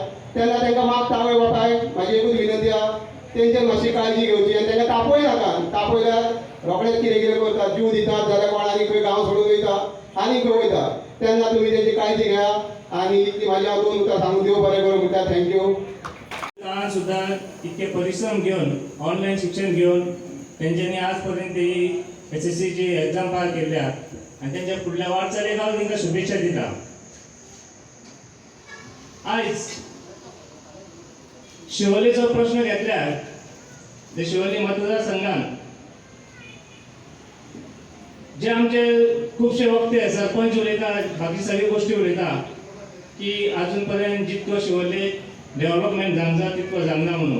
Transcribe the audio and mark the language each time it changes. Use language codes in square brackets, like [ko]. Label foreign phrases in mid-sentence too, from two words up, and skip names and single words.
[kok] तेन्ना तांकां मागता आवय बापाय म्हाजी एकूच विनंती आहा तेंचेर मातशी काळजी घेवची आनी तांकां तापय नाका. तापयल्यार रोखडेच कितें करतात, जीव दितात जाल्यार कोण आनी खंय गांव सोडून वयता आनी खंय वयता. तेन्ना तुमी तेंची काळजी घेया आनी ती म्हाजी हांव 2 उतरां सांगून देव बरें करूं म्हणटा. थँक्यू. [mr] काळात सुद्धा इतके परिश्रम घेऊन ऑनलाईन शिक्षण घेऊन तेंच्यांनी आज पर्यंत ही SSCची एग्जाम पार केल्या आणि त्यांच्या फुडल्या वाटचालीक हांव तांकां शुभेच्छा दिता. [kok] आयज शिवोलेचो प्रश्न घेतल्यार ते शिवोले मतदारसंघात जे आमचे खुबशे वक्ते सरपंच उलयता, बाकी सगळी गोष्टी उलयता की अजून पर्यंत जितको शिवोले डेव्हलपमेंट जावंक जाय तितको जावंक ना म्हणून.